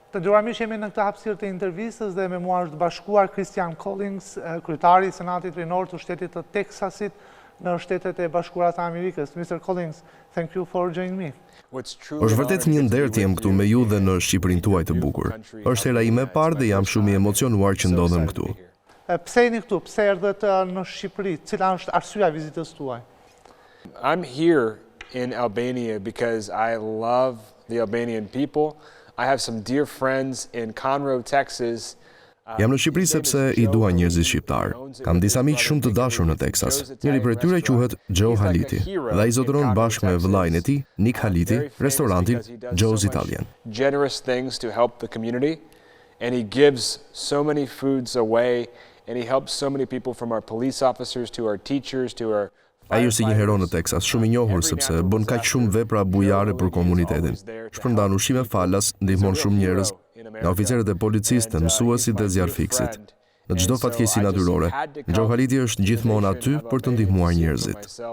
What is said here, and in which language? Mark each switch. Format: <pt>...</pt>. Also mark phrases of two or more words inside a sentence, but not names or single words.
<sq>Të nderuar miq, jemi në këtë hapësirë të intervistës dhe me mua është bashkuar Christian Collins, kryetari i Senatit Rinor të shtetit të Teksasit në Shtetet e Bashkuara të Amerikës.</sq> <en>Mr. Collins, thank you for joining me.</en> <sq>Është vërtet një nder të jem këtu me ju dhe në Shqipërinë tuaj të bukur. Është hera ime e parë dhe jam shumë i emocionuar që ndodhem këtu. Pse jeni këtu? Pse erdhët në Shqipëri? Cila është arsyeja e vizitës tuaj?</sq> <en>I'm here in Albania because I love the Albanian people. I have some dear friends in Conroe, Texas.</en> <sq>Jam në Shqipëri sepse i dua njerëzit shqiptar. Kam disa miq shumë të dashur në Teksas. Njëri prej tyre quhet Joe Haliti dhe ai zotëron bashkë me vëllain e tij, Nick Haliti, restorantin Joe's Italian.</sq> <en>Generous things to help the community, and he gives so many foods away, and he helps so many people from our police officers to our teachers to our</en> <sq>Ai është si një hero në Teksas, shumë i njohur sepse bën kaq shumë vepra bujare për komunitetin. Shpërndan ushqime falas, ndihmon shumë njerëz, nga oficerët e policisë, të mësuesit dhe zjarfiksit. Në çdo fatkeqësi natyrore, Joe Haliti është gjithmonë aty për të ndihmuar njerëzit.</sq>